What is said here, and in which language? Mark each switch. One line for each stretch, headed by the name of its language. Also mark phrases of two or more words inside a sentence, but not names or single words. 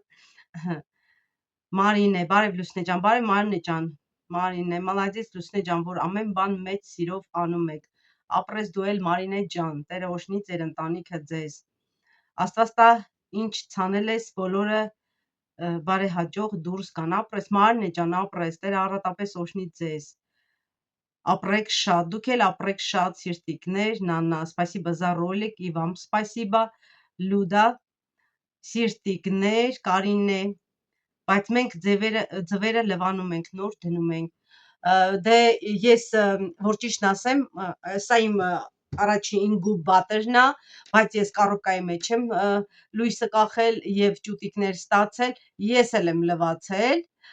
Armenian: Մարինե, բարև Լուսինե ջան, բարև Մարինե ջան, Մարինե, մալադես Լուսինե ջան, որ ամեն բան մեծ սիրով անում եք, ապրես դու էլ Մարինե ջան, Տերը օժնի ձեր ընտանիքը ձեզ, Աստված տա ինչ ցանել ես բոլորը բարեհաջող դուրս գան, ապրես Մարինե ջան, ապրես, Տերը առատապես օժնի ձեզ, ապրեք շատ, դուք էլ ապրեք շատ սիրտիկներ, Նանա,
Russian: спасибо за ролик, и вам спасибо,
Armenian: Լյուդա, սիրտիկներ, Կարինե, բայց մենք ձվերը լվանում ենք, նոր դնում ենք, դե ես որ ճիշտն ասեմ, սա իմ առաջին ինկուբատորն է, բայց ես կառուկայի մեջ եմ լույսը կախել եւ ճուտիկներ ստացել, ես էլ եմ լվացել